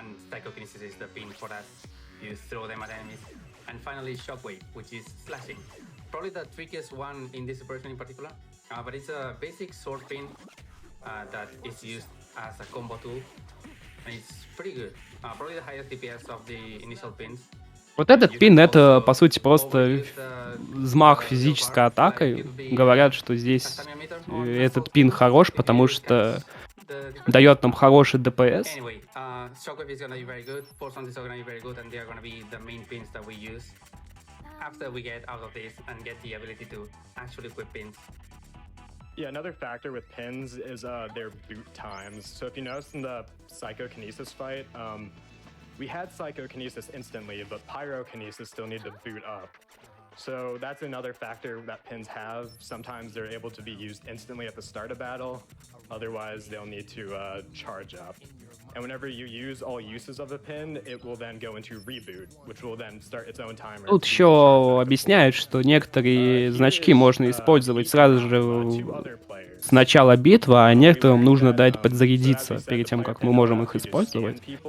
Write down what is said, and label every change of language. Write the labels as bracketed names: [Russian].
[English] Psychokinesis is the pin for that. You throw them at enemies. And finally, shockwave, which is slashing. Probably the trickiest one in this version in particular. But it's a basic sword pin that is used as a combo tool. And it's pretty good. Probably the highest DPS of the initial pins. [Russian] Вот этот пин — это, по сути, просто взмах физической атакой. Говорят, что здесь этот пин хорош, потому что дает нам хороший ДПС. [English] Shockwave is gonna be very good. Force rounds is gonna be very good, and they are gonna be the main pins that we use after we get out of this and get the ability to actually equip pins. Yeah, another factor with pins is their boot times. So if you notice in the psychokinesis fight, we had psychokinesis instantly, but pyrokinesis still needed to boot up. So that's another factor that pins have. Sometimes they're able to be used instantly at the start of battle. Otherwise, they'll need to charge up. And whenever you use all uses of a pin, it will then go into reboot, which will then start its own timer. [Russian] Тут еще объясняют, что некоторые значки можно использовать сразу же с начала битвы, а некоторым нужно дать подзарядиться перед тем, как мы можем их использовать.